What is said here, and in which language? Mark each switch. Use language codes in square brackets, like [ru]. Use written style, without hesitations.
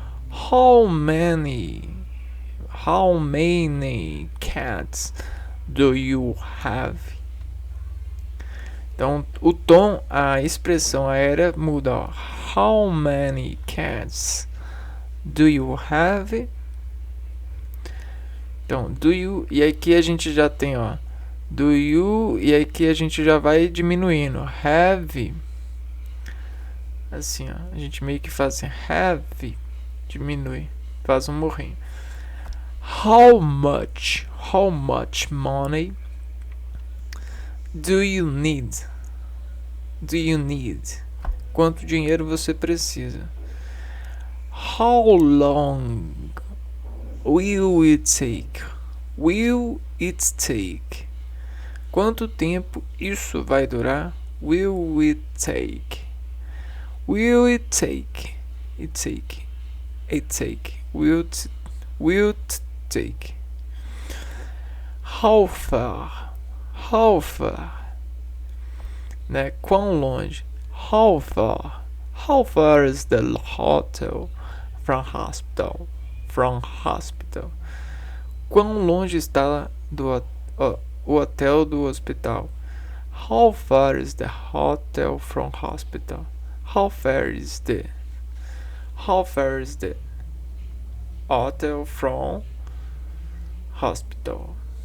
[en] How many cats do you have? [pt] Então, o tom, a expressão aérea muda, ó. [en] How many cats do you have? [pt] Então, [en] do you, [pt] e aqui a gente já tem, ó, do you, e aqui a gente já vai diminuindo. Have, assim, ó, a gente meio que faz assim, have, diminui, faz um morrinho. [en] How much money do you need? Do you need? [pt] Quanto dinheiro você precisa? [en] How long will it take? Will it take? [pt] Quanto tempo isso vai durar? [en] Will it take? Will it take? It take. It take. Will it take? How far? How far? [pt] Né? Quão longe? [en] How far? How far is the hotel from hospital? From hospital. [pt] Quão longe está o hotel do hospital? [en] How far is the hotel from hospital? How far is the hotel from hospital?